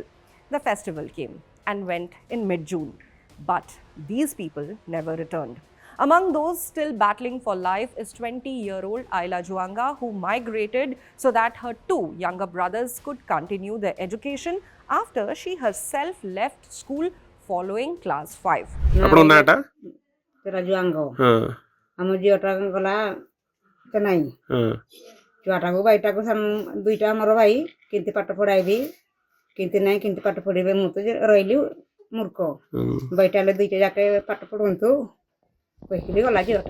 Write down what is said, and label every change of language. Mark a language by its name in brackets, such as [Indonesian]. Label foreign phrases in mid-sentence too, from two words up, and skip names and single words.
[English] The festival came and went in mid-June, but these people never returned. Among those still battling for life is 20-year-old Ayla Juanga, who migrated so that her two younger brothers could continue their education after she herself left school following class 5. [Odia] ଆପଣଙ୍କ ନାଁଟା? तेरा जुआंगो ହଁ ଆମ ଝିଅଟା ଗଲା ଚେନ୍ନାଇ ହଁ ଛୁଆଟାକୁ ଭାଇଟାକୁ ଦୁଇଟା ଆମର ଭାଇ କେମିତି ପାଠ ପଢ଼ାଇବି କେମିତି ନାହିଁ କେମିତି ପାଠ ପଢ଼ିବେ ମୁଁ ତ ରହିଲି ମୂର୍ଖ ଭାଇଟା ହେଲେ ଦୁଇଟା ଯାକେ ପାଠ ପଢ଼ନ୍ତୁ କହିକିରି ଗଲା ଝିଅଟା।